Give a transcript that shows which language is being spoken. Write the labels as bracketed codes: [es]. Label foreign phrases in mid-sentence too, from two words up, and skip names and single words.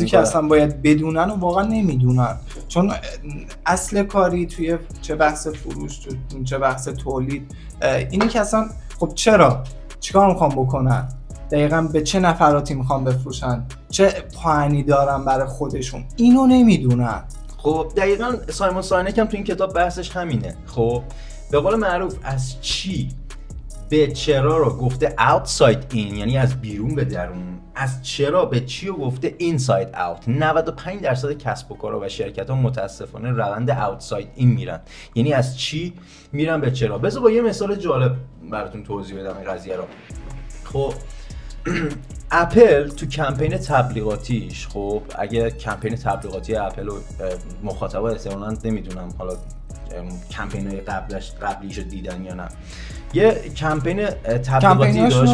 [fa] چیزی که اصلا باید بدونن و واقعا نمیدونن. چون اصل کاری توی چه بحث فروش، چه بحث تولید، اینه که اصلا خب چیکار میخوام بکنن، دقیقاً به چه نفراتی میخوام بفروشن، چه پوانی دارن برای خودشون، اینو نمیدونن. خب دقیقاً سایمون ساینک هم تو این کتاب بحثش همینه. خب به قول معروف از چی به چرا رو گفته [en] outside in، [fa] یعنی از بیرون به درون. از چرا به چی رو گفته [en] inside out. [fa] 95% کسب و کارها و شرکت‌ها متاسفانه روند [en] outside in [fa] میرن، یعنی از چی میرن به چرا. بذار با یه مثال جالب براتون توضیح بدم این قضیه رو. خب اپل تو کمپین تبلیغاتیش، خب اگه کمپین تبلیغاتی اپل رو مخاطبا احتمالاً نمیدونم حالا کمپین‌های قبلیشو دیدن یا نه، یه کمپین تبلیغاتی داشت.